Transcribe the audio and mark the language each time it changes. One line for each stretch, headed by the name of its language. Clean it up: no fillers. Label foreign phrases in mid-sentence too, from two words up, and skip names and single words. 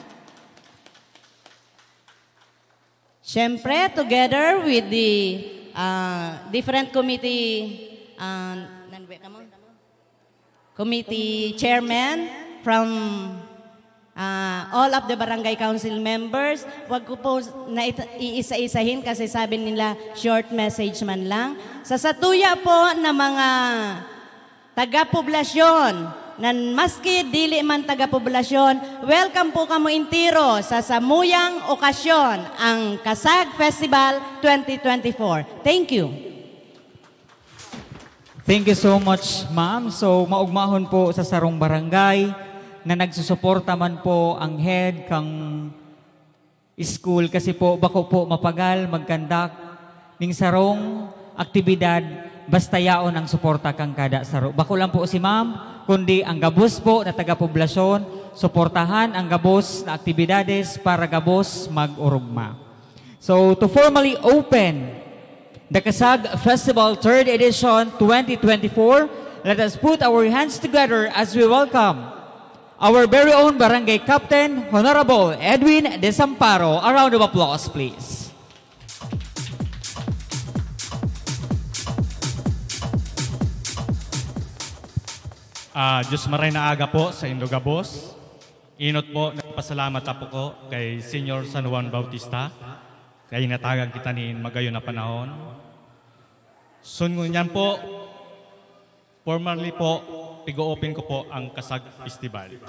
Filipino: Siyempre,
English: together with the different committee chairman from all of the barangay council members.
Filipino: Wag ko po na iisa-isahin kasi sabi nila
English: short message
Filipino: man lang.
Bikol: Sa Satuya po na mga taga-poblasyon, na maski dili man taga-poblasyon, welcome po kamo intiro sa samuyang okasyon ang Kasag Festival 2024.
English: Thank you. Thank you so much, ma'am. So,
Bikol: maugmahon po sa sarong barangay na nagsusuporta man po ang head kang school kasi po bako po mapagal magkandak ning sarong aktibidad basta yaon ang suporta kang kada saro. Bako lang po si ma'am, kundi ang gabos po na taga-poblasyon, suportahan ang gabos na aktibidades para gabos mag-urugma.
English: So, to formally open the Kasag Festival 3rd Edition 2024, let us put our hands together as we welcome our very own Barangay Captain, Honorable Edwin Desamparo. A round of applause, please.
Bikol: Diyos maray na aga po sa Indogabos. Inot po, nagpasalamat po ko kay Senior San Juan Bautista. Kaya inatagan kita ni magayon na panahon. Sunod niyan po, formally po, pigo-open ko po ang Kasag Festival.